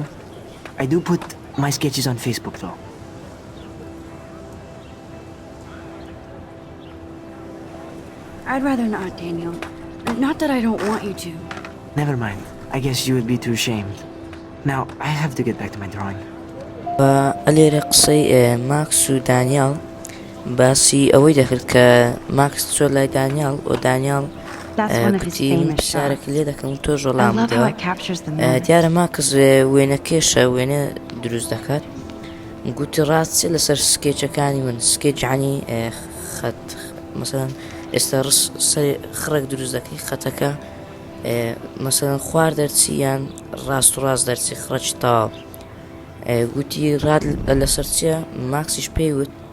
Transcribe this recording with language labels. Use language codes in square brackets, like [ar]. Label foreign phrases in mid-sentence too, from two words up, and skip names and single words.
[en] I do put my sketches on Facebook though. I'd rather not, Daniel. Not that I don't want you to. Never mind. I guess you would be too ashamed. Now, I have to get back to my drawing. [ckb] و ئەلێرە قسەی ماکس و دانیال باسی ئەوەی دەکرد کە ماکس چۆ لای دانیال و دانیال کوتی من پرسیارێک لێ دەکەم تۆ ژۆڵام بدەوە دیارە ماکس وێنەکێشە وێنە دروست دەکات گوتی ڕاستی لەسەر سکێچەکانی من سکێچانی خەت مەسەڵەن ئێستا خڕێک دروست دەکەی خەتەکە مەسەڵەن خوار دەرچی یان ڕاست و ڕاست دەرچی خڕەکی تاوە گوتی ڕاد لەسەر چیە ماکسیش پێیوت